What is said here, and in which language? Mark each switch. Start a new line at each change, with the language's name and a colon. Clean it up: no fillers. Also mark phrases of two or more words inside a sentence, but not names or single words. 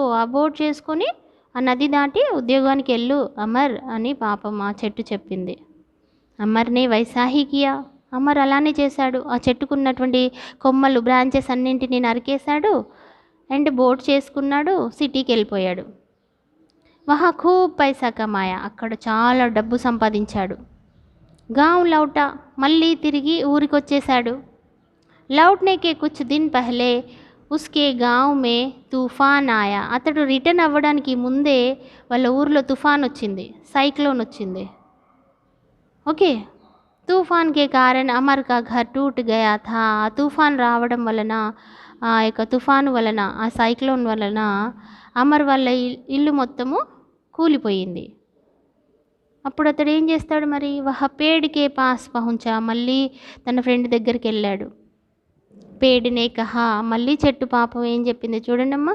Telugu: ఆ బోట్ చేసుకొని ఆ నది దాటి ఉద్యోగానికి వెళ్ళు అమర్ అని పాపం ఆ చెట్టు చెప్పింది. అమర్ని
Hindi: वैसा ही किया.
Telugu: అమర్ అలానే చేశాడు. ఆ చెట్టుకున్నటువంటి కొమ్మలు, బ్రాంచెస్ అన్నింటినీ నరికేశాడు అండ్ బోట్ చేసుకున్నాడు, సిటీకి వెళ్ళిపోయాడు.
Hindi: वहाँ खूब पैसा कमाया.
Telugu: అక్కడ చాలా డబ్బు సంపాదించాడు.
Hindi: गाँव लौटा.
Telugu: మళ్ళీ తిరిగి ఊరికి వచ్చేసాడు.
Hindi: लौटने के कुछ दिन पहले उसके गांव में तूఫान आया.
Telugu: అతడు రిటర్న్ అవ్వడానికి ముందే వాళ్ళ ఊర్లో తుఫాన్ వచ్చింది, సైక్లోన్ వచ్చింది. ఓకే.
Hindi: तूफान के कारण अमर का घर टूट गया था.
Telugu: ఆ తుఫాన్ రావడం వలన, ఆ యొక్క తుఫాను వలన, ఆ సైక్లోన్ వలన అమర్ వాళ్ళ ఇల్లు మొత్తము కూలిపోయింది. అప్పుడు అతడు ఏం చేస్తాడు మరి?
Hindi: वह पेड़ के पास पहुँचा,
Telugu: మళ్ళీ తన ఫ్రెండ్ దగ్గరికి వెళ్ళాడు.
Hindi: पेड़ ने कहा,
Telugu: మళ్ళీ చెట్టు పాపం ఏం చెప్పింది చూడండమ్మా.